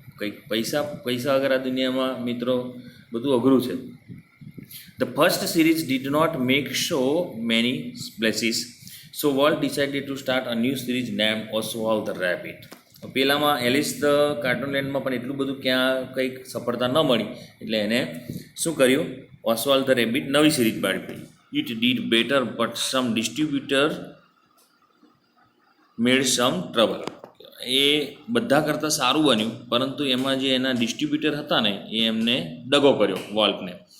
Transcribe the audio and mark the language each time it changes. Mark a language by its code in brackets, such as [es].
[gu] કંઈક પૈસા વગર આ દુનિયામાં મિત્રો બધું અઘરું છે. [en] The first series did not make so many splashes, so Walt decided to start a new series named Oswald the Rabbit. [gu] પેલામાં એલિસ ધ કાર્ટૂનલેન્ડમાં પણ એટલું બધું ક્યાં કંઈક સફળતા ન મળી, એટલે એને શું કર્યું, ઓસ્વાલ્ડ ધ રેબિટ નવી સિરીઝ બહાર પાડી. [en] It did better but some distributor made some trouble. [gu] એ બધા કરતાં સારું બન્યું, પરંતુ એમાં જે એના ડિસ્ટ્રીબ્યુટર હતા ને એ એમને દગો કર્યો વોલ્ટને.